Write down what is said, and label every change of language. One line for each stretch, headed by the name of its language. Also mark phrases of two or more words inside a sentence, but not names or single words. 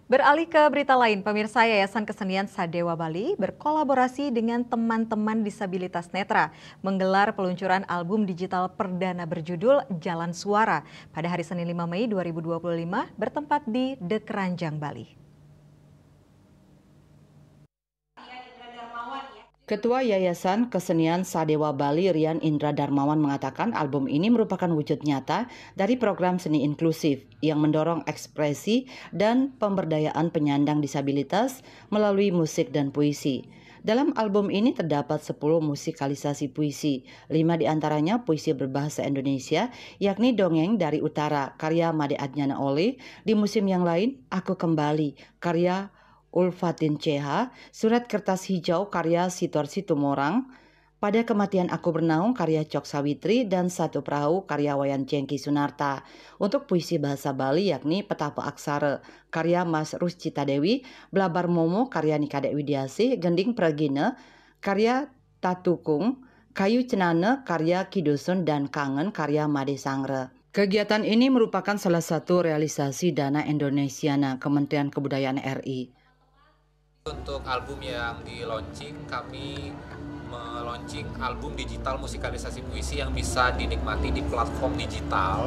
Indonesian: Beralih ke berita lain, pemirsa Yayasan Kesenian Sadewa Bali berkolaborasi dengan teman-teman disabilitas netra menggelar peluncuran album digital perdana berjudul Jalan Suara pada hari Senin 5 Mei 2025 bertempat di The Keranjang, Bali. Ketua Yayasan Kesenian Sadewa Bali Rian Indra Darmawan mengatakan album ini merupakan wujud nyata dari program seni inklusif yang mendorong ekspresi dan pemberdayaan penyandang disabilitas melalui musik dan puisi. Dalam album ini terdapat 10 musikalisasi puisi, 5 diantaranya puisi berbahasa Indonesia, yakni Dongeng dari Utara, karya Made Adnyana Oleh, di musim yang lain, Aku Kembali, karya Ulfatin CH, Surat Kertas Hijau karya Sitorsi Tumorang, Pada Kematian Aku Bernaung karya Cok Sawitri, dan Satu Perahu karya Wayan Cengki Sunarta. Untuk puisi bahasa Bali yakni Petapa Aksara karya Mas Ruscita Dewi, Blabar Momo karya Nikadek Widiasih, Gending Pragina karya Tatukung, Kayu Cenana karya Kidusun, dan Kangen karya Made Sangre. Kegiatan ini merupakan salah satu realisasi Dana Indonesiana Kementerian Kebudayaan RI. Untuk album yang di-launching, kami meluncing album digital musikalisasi puisi yang bisa dinikmati di platform digital.